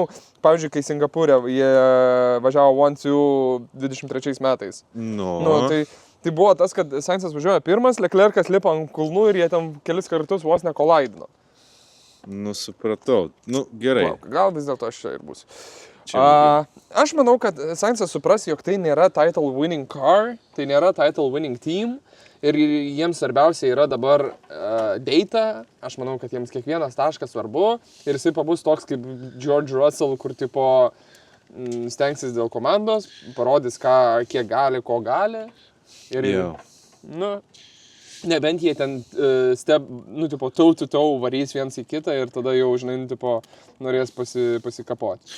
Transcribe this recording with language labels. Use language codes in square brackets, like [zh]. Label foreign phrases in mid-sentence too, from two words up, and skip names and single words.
[lt] Pavyzdžiui, kai Singapūrė jie važiavo 1-2-23 metais. Tai buvo tas, kad Sainzas važiuoja pirmas, Leclercas lipo ant kulnų ir jie ten kelis kartus vos nekolaidino. Supratau. Gerai. Gal vis dėlto aš čia ir būsiu. Aš manau, kad Sainzas supras, jog tai nėra [en] title winning car, [lt] tai nėra [en] title winning team. [lt] Ir jiems svarbiausia yra dabar data, aš manau, kad jiems kiekvienas taškas svarbu ir jisai pabus toks kaip George Russell, kur tipo stengsis dėl komandos, parodys, kiek gali, ko gali. Ir, nebent jie ten toe-to-toe varys viens į kitą ir tada jau, žinai, norės pasikapoti.